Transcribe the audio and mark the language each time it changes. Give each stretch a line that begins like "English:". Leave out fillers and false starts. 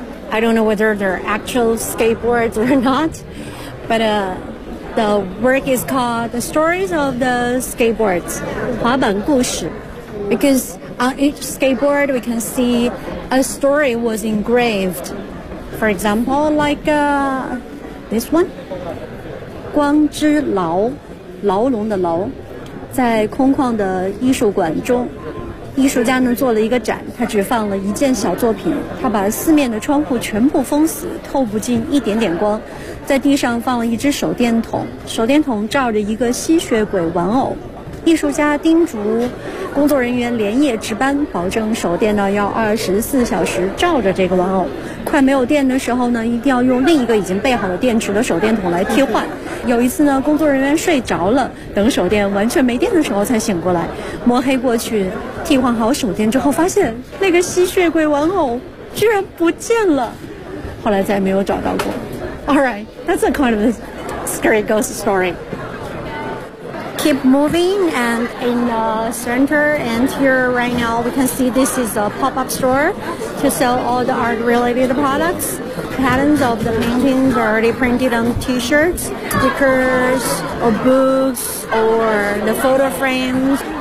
English: I don't know whether they're actual skateboards or not, but the work is called The Stories of the Skateboards, 滑板故事, because on each skateboard we can see a story was engraved. For example, like this one,
Chinese: 光之牢, 牢笼的牢, 在空旷的艺术馆中, 艺术家呢做了一个展, 他只放了一件小作品, 他把四面的窗户全部封死, 透不进一点点光, 在地上放了一只手电筒, 手电筒照着一个吸血鬼玩偶, 艺术家叮嘱工作人员连夜值班, 保证手电呢要24小时照着这个玩偶, 快没有电的时候呢, 一定要用另一个已经备好的电池的手电筒来替换, 有一次呢, 工作人员睡着了, 等手电完全没电的时候才醒过来, 摸黑过去, 替换好手电之后, 发现那个吸血鬼玩偶, 居然不见了, 后来再没有找到过。
English: All right, that's a kind of a scary ghost story. Keep moving, and in the center and here right now, we can see this is a pop-up store to sell all the art-related products. Patterns of the paintings are already printed on T-shirts, stickers, or books, or the photo frames.